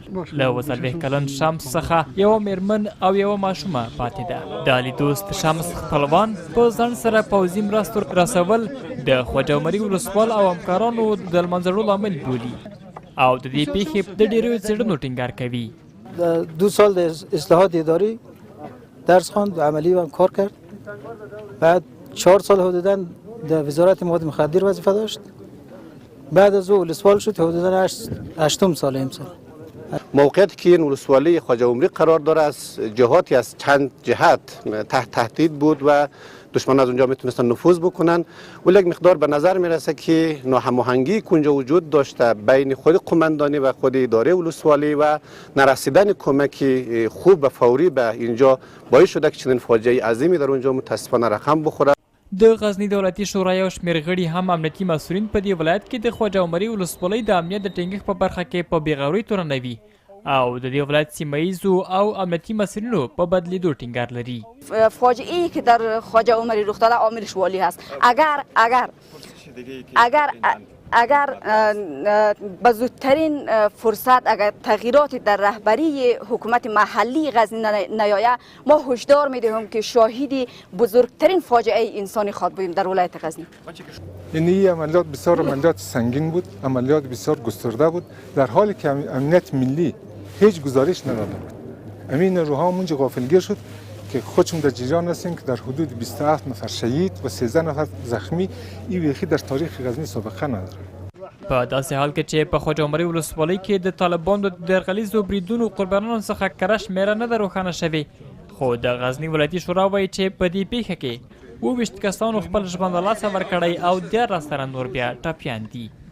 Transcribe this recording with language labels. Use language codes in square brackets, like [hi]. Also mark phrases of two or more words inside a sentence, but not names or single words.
[ps] له 40 کلن شمس څخه یوه میرمن او یوه ماشومه پاتې ده. د علي دوست شمس خپلوان په ځان سره پوځي مرستو رسول د خواجهمري ولسوال او همکارانو د له منځه وړلو لامل بولي او د دې پیښې د ډېریو څېړنو ټینګار کوي. [fa] 2 سال د اصلاحات اداری درس خواند، عملی هم کار کرد. بعد 4 سال حدوداً در وزارت مواد مخدر وظیفه داشت. بعد از او ولسوال شد، حدوداً 8 سال امسال. موقعیتی که این ولسوالی خواجهمري قرار داره از جهاتی از چند جهت تحت تهدید بود و دشمنان از اونجا میتونستن نفوذ بکنن، ولی یک مقدار به نظر میرسه که ناهماهنگی که اونجا وجود داشته بین خود قماندانی و خود اداره ولسوالی و نرسیدن کمک خوب و فوری به اینجا باعث شده که چنین فاجعه عظیمی در اونجا متاسفانه رقم بخوره. د غزني د ولایتي شورا یو شمېر غړي هم امنیتي مسؤلین په دې ولایت کې د خواجهمري ولسوالۍ د امنیت د ټینګښت په برخه کې په بېغورۍ توره نه وي او د دې ولایت سیمه ییزو او امنیتي مسؤلینو په بدلیدو ټینګار لري. فاجعه‌ای که در خواجهمري رخ داده عاملش والی هست. اگر به زودترین فرصت اگر تغییرات در رهبری حکومت محلی غزنی نیاید، ما هشدار میدهیم که شاهد بزرگترین فاجعه انسانی خواهد بودیم در ولایت غزنی. این عملیات بسیار عملیات سنگین بود، عملیات بسیار گسترده بود، در حالی که امنیت ملی هیچ گزارش نداده بود. امین روها اونجا غافلگیر شد که خودشون در جریان هستن که در حدود 27 نفر شهید و 13 نفر زخمی این بیخی در تاریخ غزنی سابقه نداره. [ps] په داسې حال کې چې په خواجهمري ولسوالۍ کې د طالبانو د یرغلیزو بریدونو قربانانو څخه کره شمېره نه ده روښانه شوې، خو د غزني ولایتي شورا وایي چې په دې پیښه کې 22 کسانو خپل ژوند له لاسه ورکړی او 14 تنه نور بیا ټپیان دي.